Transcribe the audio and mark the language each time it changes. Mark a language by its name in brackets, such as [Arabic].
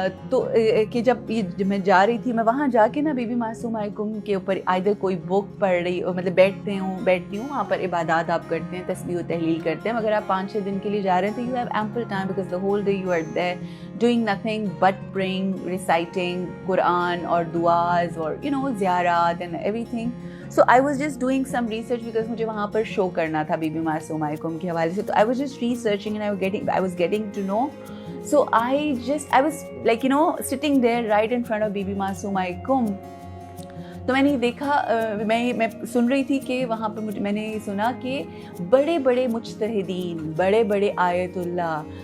[Urdu] تو کہ جب میں جا رہی تھی, میں وہاں جا کے نا بی بی معصومہ کے اوپر آئدر کوئی بک پڑھ رہی مطلب بیٹھتی ہوں وہاں پر عبادات آپ کرتے ہیں, تسبیح و تحلیل کرتے ہیں. مگر آپ 5-6 دن کے لیے جا رہے ہیں تو [English] you have ample time because the whole day you are there doing nothing but praying, reciting Quran [Urdu] اور دعاز اور زیارات and every thing. [English] So I was just doing some research because [Urdu] مجھے وہاں پر شو کرنا تھا بی بی معصومہ کے حوالے سے. تو [English] I was just researching and I was getting to know. So I was like sitting there right in front of be be Masuma. [Urdu] تو میں نے دیکھا, میں سن رہی تھی کہ وہاں پہ میں نے سنا کہ بڑے بڑے مجتہدین, بڑے بڑے آیت اللہ